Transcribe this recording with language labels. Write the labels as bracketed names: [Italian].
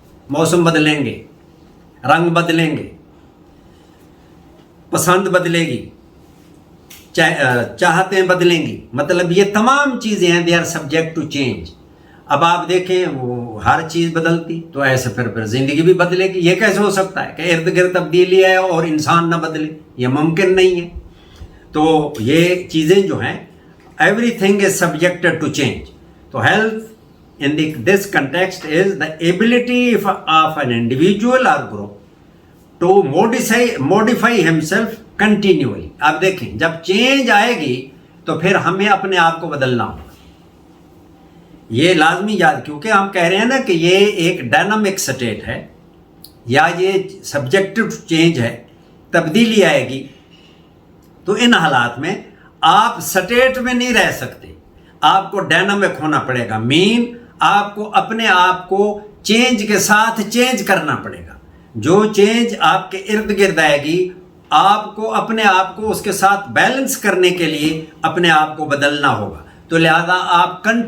[Urdu] موسم بدلیں گے، رنگ بدلیں گے، پسند بدلے گی، چاہتیں بدلیں گی، مطلب یہ تمام چیزیں ہیں [English] They are subject to change. [Urdu] اب آپ دیکھیں وہ ہر چیز بدلتی تو ایسے پھر زندگی بھی بدلے گی. یہ کیسے ہو سکتا ہے کہ ارد گرد تبدیلی ہے اور انسان نہ بدلے؟ یہ ممکن نہیں ہے. تو یہ چیزیں جو ہیں [English] Everything is subjected to change. تو health in this context is the ability of an individual or group to modify himself continually. [Urdu] آپ دیکھیں جب چینج آئے گی تو پھر ہمیں اپنے آپ کو بدلنا ہوگا. یہ لازمی یاد، کیونکہ ہم کہہ رہے ہیں نا کہ یہ ایک ڈائنامک سٹیٹ ہے یا یہ سبجیکٹو چینج ہے، تبدیلی آئے گی، تو ان حالات میں آپ سٹیٹ میں نہیں رہ سکتے، آپ کو ڈائنامک ہونا پڑے گا، آپ کو اپنے آپ کو چینج کے ساتھ چینج کرنا پڑے گا، جو چینج آپ کے ارد گرد آئے گی آپ کو اپنے آپ کو اس کے ساتھ بیلنس کرنے کے لیے اپنے آپ کو بدلنا ہوگا، تو لہذا آپ